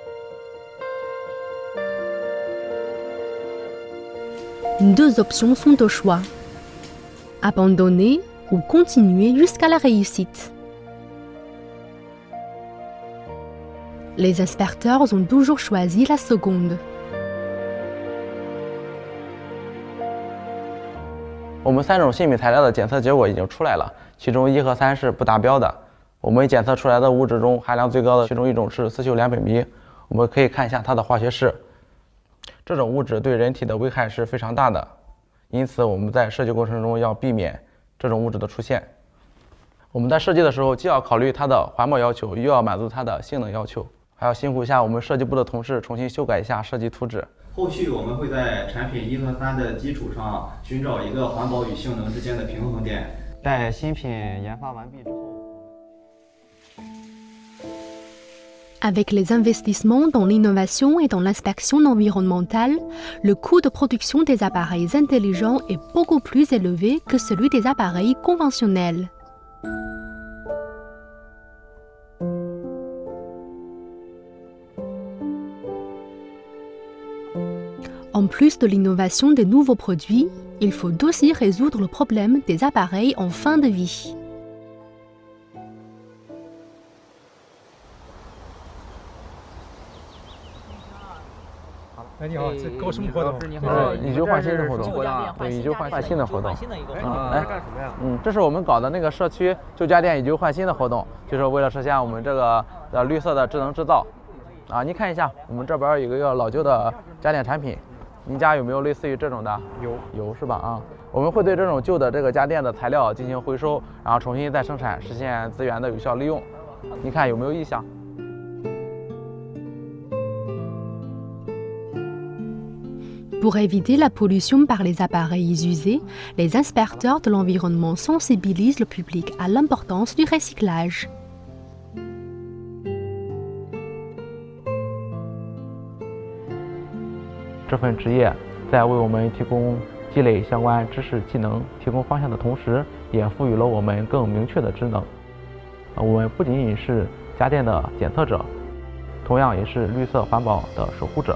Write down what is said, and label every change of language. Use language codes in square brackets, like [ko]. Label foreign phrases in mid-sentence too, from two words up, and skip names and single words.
[fr] Deux options sont au choix. Abandonner ou continuer jusqu'à la réussite. Les inspecteurs ont toujours choisi la seconde. [zh] 我们3种新品材料的检测结果已经出来了，其中1和3是不达标的。我们检测出来的物质中含量最高的其中一种是刺溴两苯醚，我们可以看一下它的化学式。这种物质对人体的危害是非常大的，因此我们在设计过程中要避免这种物质的出现。我们在设计的时候，既要考虑它的环保要求，又要满足它的性能要求，还要辛苦一下我们设计部的同事重新修改一下设计图纸。后续我们会在产品1和3的基础上寻找一个环保与性能之间的平衡点。在新品研发完毕之后。 [fr] Avec les investissements dans l'innovation et dans l'inspection environnementale, le coût de production des appareils intelligents est beaucoup plus élevé que celui des appareils conventionnels. En plus de l'innovation des nouveaux produits, il faut aussi résoudre le problème des appareils en fin de vie. [zh] 哎，你好，这搞什么活动？以旧换新的活动，对，以旧换新的活动。哎，干什么呀？这是我们搞的那个社区旧家电以旧换新的活动，就是为了实现我们这个绿色的智能制造。啊，您看一下，我们这边有一个老旧的家电产品，您家有没有类似于这种的？有是吧？啊，我们会对这种旧的这个家电的材料进行回收，然后重新再生产，实现资源的有效利用。您看有没有异响？ [fr] Pour éviter la pollution par les appareils usés, les inspecteurs de l'environnement sensibilisent le public à l'importance du recyclage. [zh] Ce 份职业在为我们提供积累相关知识技能、提供方向的同时，也赋予了我们更明确的职能。我们不仅仅是家电的检测者，同样也是绿色环保的守护者。